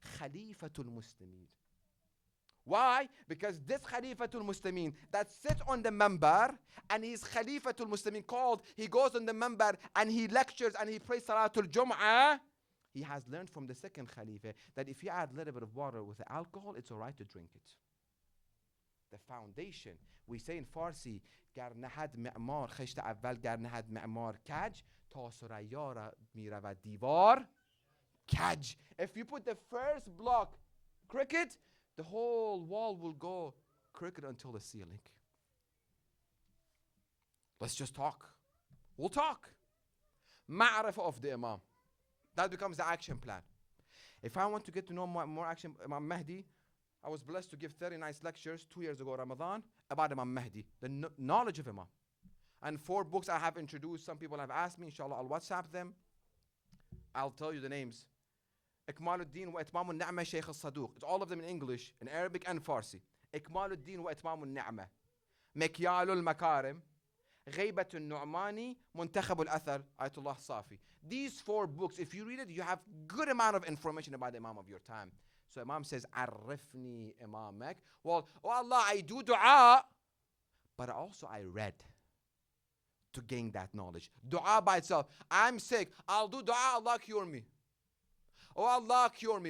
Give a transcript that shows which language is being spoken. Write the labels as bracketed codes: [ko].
[en] Khalifatul Muslimin. Why? Because this Khalifatul Muslimin that sits on the member and he's Khalifatul Muslimin called, he goes on the member and he lectures and he prays Salatul Jum'ah. He has learned from the second Khalifa that if you add a little bit of water with alcohol, it's all right to drink it. The foundation. We say in Farsi, [fa] گر نهد معمار خشت اول گر نهد معمار کج تا سریا میرود دیوار کج. [en] If you put the first block crooked, the whole wall will go crooked until the ceiling. Let's just talk. We'll talk. Ma'rifah of the Imam. That becomes the action plan. If I want to get to know more action, Imam Mahdi, I was blessed to give 30 nice lectures 2 years ago, Ramadan, about Imam Mahdi, the knowledge of Imam. And 4 books I have introduced. Some people have asked me, inshallah, I'll WhatsApp them. I'll tell you the names. Ikmaluddin wa Itmam al-Ni'mah Sheikh al-Saduq. It's all of them in English, in Arabic and Farsi. Ikmaluddin wa Itmam al-Ni'mah. Mikyal al-Makarim. [ar] غيبة النعماني منتخب الأثر Ayatollah Safi. [en] These 4 books, if you read it, you have good amount of information about the Imam of your time. So Imam says, [ar] عرفني إمامك. [en] Well, oh Allah, I do dua, but also I read to gain that knowledge. Dua by itself. I'm sick. I'll do dua, Allah cure me. Oh Allah, cure me.